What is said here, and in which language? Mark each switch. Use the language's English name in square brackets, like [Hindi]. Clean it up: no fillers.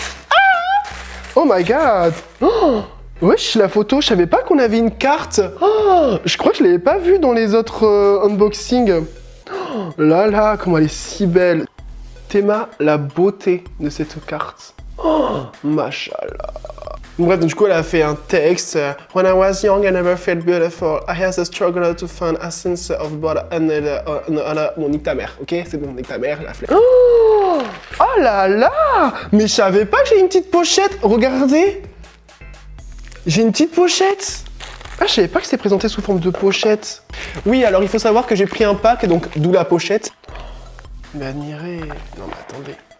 [French] Ah, [English] oh my god. [French] Oh, wesh, la photo, je savais pas qu'on avait une carte. Oh, je crois que je l'avais pas vue dans les autres unboxings. Oh là là, comment elle est si belle. Théma, la beauté de cette carte. Oh, machallah. Bref, du coup, elle a fait un texte. [English] When I was young, I never felt beautiful. I had a struggle to find a sense of body and [French] bon, nique ta mère, [English] ok? [French] C'est bon, nique ta mère, la flemme. Oh, oh là là! Mais je savais pas que j'ai une petite pochette. Regardez. J'ai une petite pochette. Ah, je savais pas que c'était présenté sous forme de pochette. Oui, alors il faut savoir que j'ai pris un pack, donc d'où la pochette. Mais admirez... Non mais attendez.